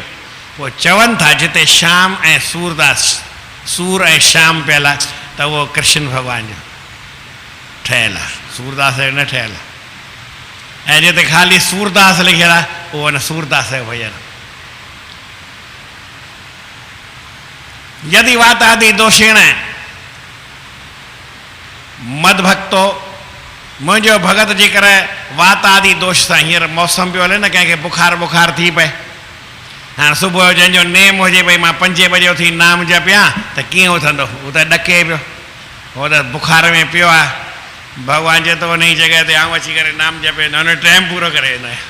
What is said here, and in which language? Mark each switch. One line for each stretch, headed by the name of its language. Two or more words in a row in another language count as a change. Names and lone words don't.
Sindhi: पोइ चवनि था जिते श्याम ऐं सूरदास, सूर ऐं श्याम पियल आहे, त उहो कृष्ण भॻवान जो ठहियलु आहे, सूरदास जो न ठहियलु आहे। ऐं जिते ख़ाली सूरदास लिखियलु आहे, उहो न सूरदास जो भॼन।
Sanskrit: यदि वातादि दोषेण मद भक्तो,
Sindhi: मुंहिंजो भगत जेकर वातादि दोष सां, हींअर मौसम पियो हले न, कंहिंखे बुखार थी पए, हाँ सुबह जो जंहिंजो नेम हुजे भई मां 5 बजे उथी नाम जपियां, त कीअं उथंदो? हू त ॾके पियो, हो त बुखार में पियो आहे। भॻवान चए थो उन जी जॻह ते आऊं अची करे नाम जपे, न हुन टाइम पूरो करे वेंदो आहे।